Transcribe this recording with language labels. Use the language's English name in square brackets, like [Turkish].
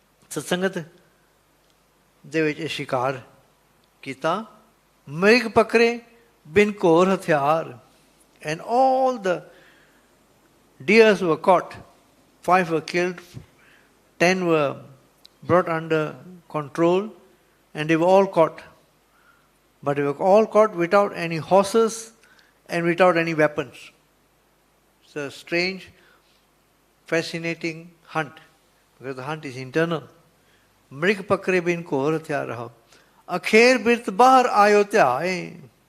[Punjabi] Satsangat ਦੇ ਵਿੱਚ ਸ਼ਿਕਾਰ ਕੀਤਾ. ਮ੍ਰਿਗ ਪਕਰੇ ਬਿਨ ਘੋਰ ਹਥਿਆਰ, [English] and all the deers were caught. 5 were killed, 10 were brought under control, and they were all caught. But they were all caught without any horses and without any weapons. It's a strange, fascinating hunt, because the hunt is internal. [Punjabi] ਮ੍ਰਿਗ ਪਕਰੇ ਬਿਨ ਘੋਰ ਹਥਿਆਰ ਰਹਾ, ਅਖੇਰ ਬਿਰਤ ਬਾਹਰ ਆਇਓ ਧਿਆਏ.